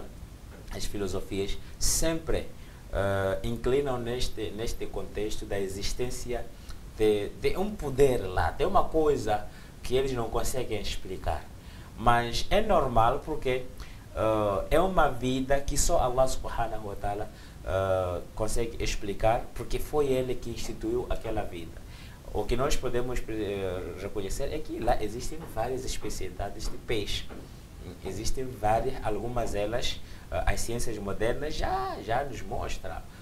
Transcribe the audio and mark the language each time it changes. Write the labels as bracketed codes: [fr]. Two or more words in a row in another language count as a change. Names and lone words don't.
[pt] As filosofias sempre inclinam neste contexto da existência de um poder lá, de uma coisa que eles não conseguem explicar. Mas é normal porque é uma vida que só [ar] الله سبحانه وتعالى [pt] consegue explicar, porque foi Ele que instituiu aquela vida. O que nós podemos reconhecer é que lá existem várias especialidades de peixe. Existem várias, algumas delas, as ciências modernas já nos mostram.